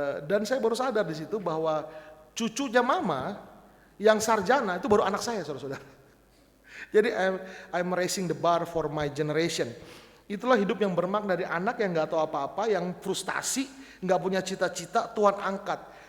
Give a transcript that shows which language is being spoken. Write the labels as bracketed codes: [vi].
[id] Dan saya baru sadar di situ bahwa cucunya mama yang sarjana itu baru anak saya, saudara-saudara. [en] Jadi I'm raising the bar for my generation. [id] Itulah hidup yang bermakna dari anak yang gak tahu apa-apa, yang frustasi, gak punya cita-cita, Tuhan angkat.